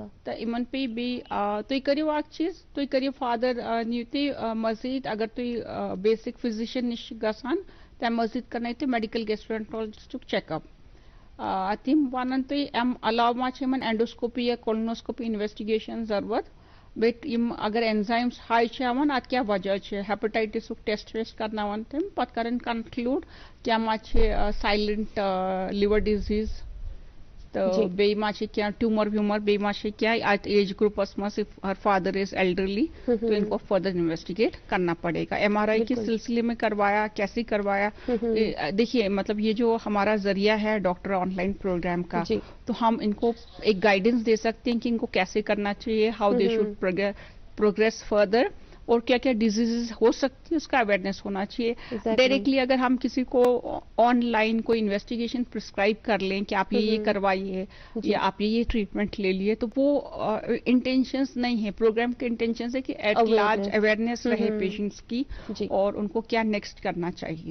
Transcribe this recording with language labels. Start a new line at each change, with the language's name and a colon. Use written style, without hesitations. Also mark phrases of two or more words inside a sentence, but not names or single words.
Kashmiri: تہٕ یِمن پیٚیہِ بیٚیہِ تُہۍ کٔرِو اکھ چیٖز تُہۍ کٔرِو فادر نِیِو تُہۍ مزیٖد اگر تُہۍ
English: basic physician
Kashmiri: نِش چھِ گژھان تمہِ مزیٖد کرنٲیِو تُہۍ
English: medical gastroenterologist's check up
Kashmiri: تِم ونن تُہۍ امہِ علاوٕ ما چھِ یِمن اینڈوسکوپی یا
English: colonoscopy investigation
Kashmiri: ضروٗرت بیٚیہِ یِم اگر اینزایمز ہاے چھِ ہاوان اتھ کیٛاہ وجہ چھِ ہیپیٹایٹسُک ٹیسٹ ویسٹ کرناوان تِم پتہٕ کرن کنکلوٗڈ کیٛاہ ما چھِ
English: silent liver disease
Kashmiri: تہٕ بیٚیہِ ما چھِ کینٛہہ ٹیوٗمر ویوٗمر بیٚیہِ ما چھِ کینٛہہ اتھ
English: age groups
Kashmiri: منٛز فادر
English: as elderly
Urdu: تو ان کو
English: further investigate
Urdu: کرنا پڑے گا ایم آر آئی کے سلسلے میں کروایا کیسے کروایا دیکھیے مطلب یہ جو ہمارا ذریعہ ہے ڈاکٹر
English: online programme
Urdu: کا تو ہم ان کو ایک گائیڈنس دے سکتے ہیں کہ ان کو کیسے کرنا چاہیے
English: how they should progress further
Urdu: اور کیا کیا ڈیزیز ہو سکتی ہے اس کا اویئرنیس ہونا چاہیے ڈائریکٹلی اگر ہم کسی کو آن لائن کوئی
English: investigation prescribe
Urdu: کر لیں کہ آپ یہ کروائیے یا آپ یہ ٹریٹمنٹ لے لیے تو وہ انٹینشنز نہیں ہے پروگرام کے انٹینشنز ہے کہ
English: at large awareness
Urdu: رہے پیشنٹس کی اور ان کو کیا نیکسٹ کرنا چاہیے